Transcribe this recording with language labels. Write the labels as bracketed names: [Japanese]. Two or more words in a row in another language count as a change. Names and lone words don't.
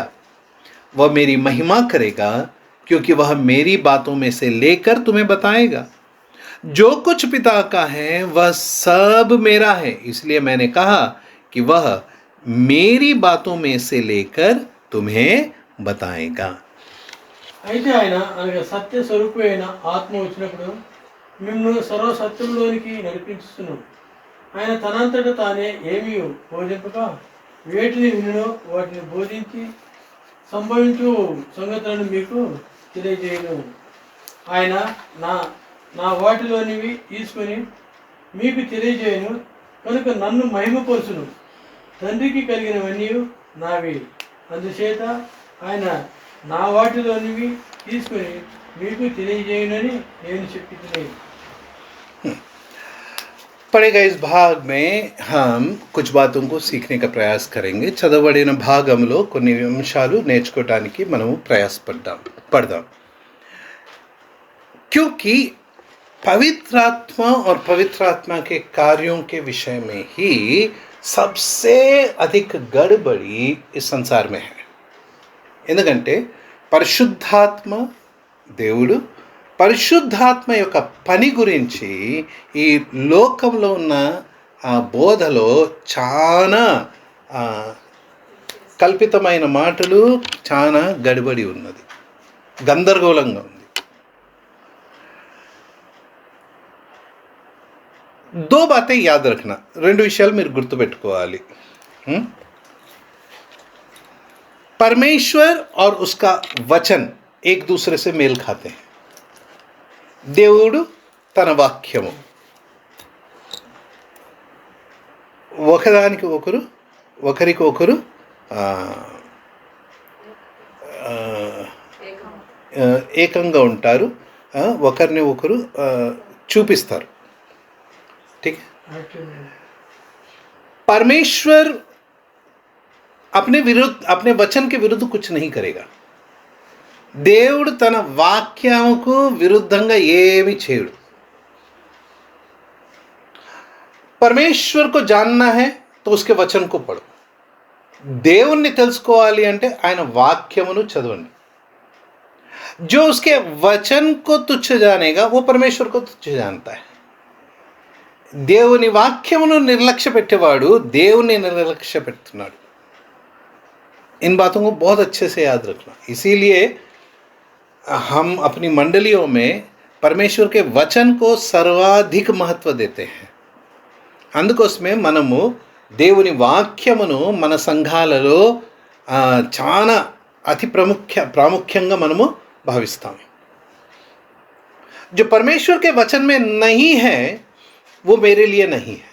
[Hindi] वह मेरी महिमा करेगा, क्योंकि वह मेरी बातों में से लेकर तुम्हें बताएगा. जो कुछ पिता का है वह सब मेरा है, इसलिए मैंने कहा कि वह मेरी बातों में से लेकर तुम्हें बताएगा. [Telugu] అయితే ఆయన అనగా సత్య స్వరూపమైన ఆత్మ వచ్చినప్పుడు మిమ్మల్ని సర్వసత్యంలోనికి నడిపించును. ఆయన తనంతట తానే ఏమీ బోధింపక వేటిని వినునో వాటిని బోధించి సంభవించు సంగతులను మీకు తెలియజేయను. ఆయన నా నా వాటిలోనివి తీసుకొని మీకు తెలియజేయను కనుక నన్ను మహిమపరచును. తండ్రికి కలిగినవన్నీ నావి, అందుచేత ఆయన నా వాటిలోనివి తీసుకొని మీకు తెలియజేయనని నేను చెప్తున్నాను. [Hindi] పడేగా इस भाग में हम कुछ बातों को सीखने का प्रयास करेंगे. [Telugu] చదవబడిన భాగంలో కొన్ని అంశాలు నేర్చుకోవడానికి మనము పడదాం. [Hindi] क्योंकि पवित्र आत्मा और पवित्र आत्मा के कार्यों के विषय में ही सबसे अधिक गड़बड़ी इस संसार में है. [Telugu] ఎందుకంటే పరిశుద్ధాత్మ దేవుడు పరిశుద్ధాత్మ యొక్క పని గురించి ఈ లోకంలో ఉన్న ఆ బోధలో చాలా కల్పితమైన మాటలు, చాలా గడిబడి ఉన్నది, గందరగోళంగా ఉంది. [Hindi] दो बातें याद रखना, [Telugu] రెండు విషయాలు మీరు గుర్తుపెట్టుకోవాలి. [Hindi] परमेश्वर और उसका वचन एक दूसरे से मेल खाते हैं. [Telugu] దేవుడు తన వాక్యము ఒకరికి ఒకరు ఏకంగా ఉంటారు, ఒకరిని ఒకరు చూపిస్తారు. [Hindi] ठीक है. परमेश्वर अपने वचन के विरुद्ध कुछ नहीं करेगा. [Telugu] దేవుడు తన వాక్యముకు విరుద్ధంగా ఏమీ చేయడు. [Hindi] परमेश्वर को जानना है तो उसके वचन को पढ़ो. [Telugu] దేవుణ్ణి తెలుసుకోవాలి అంటే ఆయన వాక్యమును చదవండి. [Hindi] जो उसके वचन को तुच्छ जानेगा वो परमेश्वर को तुच्छ जानता है. [Telugu] దేవుని వాక్యమును నిర్లక్ష్య పెట్టేవాడు దేవుని నిర్లక్ష్య పెడుతున్నాడు. [Hindi] इन बातों को बहुत अच्छे से याद रखना. इसीलिए हम अपनी मंडलियों में परमेश्वर के वचन को सर्वाधिक महत्व देते हैं. [Telugu] అందుకోసమే మనము దేవుని వాక్యమును మన సంఘాలలో చాలా అతి ప్రాముఖ్యంగా మనము భావిస్తాము. [Hindi] जो परमेश्वर के वचन में नहीं है वो मेरे लिए नहीं है.